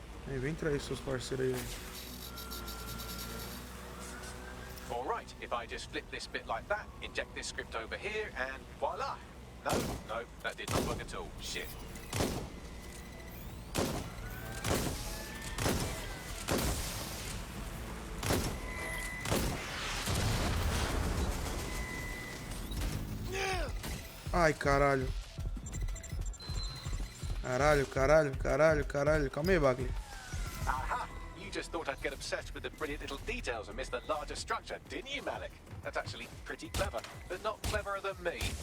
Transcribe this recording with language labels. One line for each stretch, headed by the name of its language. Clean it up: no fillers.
Portuguese: Aí, vem trair seus parceiros aí, velho.
English: All right, if I just flip this bit like that, inject this script over here, and voila. No, that did not work at all. Shit.
Portuguese: Ai, caralho. Caralho, caralho, caralho, caralho. Calma aí, Bagley.
English: Aha! You just thought I'd get obsessed with the brilliant little details and miss the larger structure, didn't you, Malik? That's actually pretty clever, but not cleverer than me.